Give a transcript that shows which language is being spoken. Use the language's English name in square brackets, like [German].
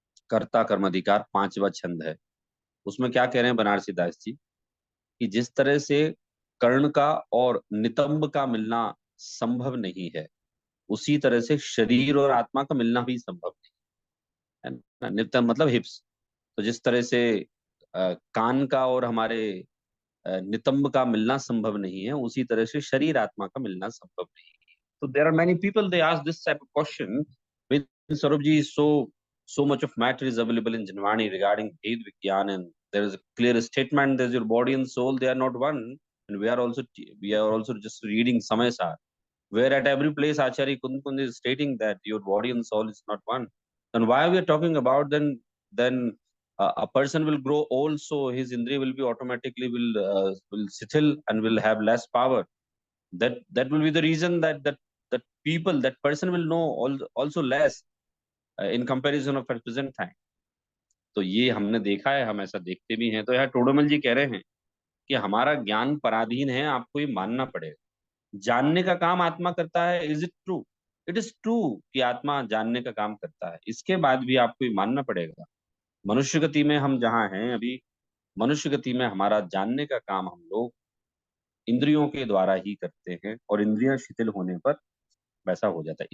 [Hindi] कर्ता कर्माधिकार 5वां छंद है। उसमें क्या कह रहे हैं बनारसी दास जी, कि जिस तरह से कर्ण का और नितंब का मिलना संभव नहीं है, उसी तरह से शरीर और आत्मा का मिलना भी संभव नहीं है ना। नित्य मतलब हिप्स। तो जिस तरह से कान का और हमारे नितंब का मिलना संभव नहीं है, उसी तरह से शरीर आत्मा का मिलना संभव नहीं है। [English] So there are many people they ask this type of question. When Saurabh ji is so much of matter is available in Janvani regarding Bhed Vigyan, and there is a clear statement that your body and soul they are not one, and we are also just reading Samay-sar, where at every place Acharya Kund Kund is stating that your body and soul is not one. Then why we are talking about then a person will grow old, so his indriya will be automatically will settle and will have less power. That will be the reason that people that person will know also less in comparison of at present time. [Hindi] तो ये हमने देखा है, हम ऐसा देखते भी हैं। तो यहाँ टोडरमल जी कह रहे हैं कि हमारा ज्ञान पराधीन है, आपको ये मानना पड़ेगा। जानने का काम आत्मा करता है। [English] Is it true? It is true [Hindi] कि आत्मा जानने का काम करता है। इसके बाद भी आपको ये मानना पड़ेगा, मनुष्य गति में हम जहाँ हैं अभी, मनुष्य गति में हमारा जानने का काम हम लोग इंद्रियों के द्वारा ही करते हैं, और इंद्रियां शिथिल होने पर वैसा हो जाता है।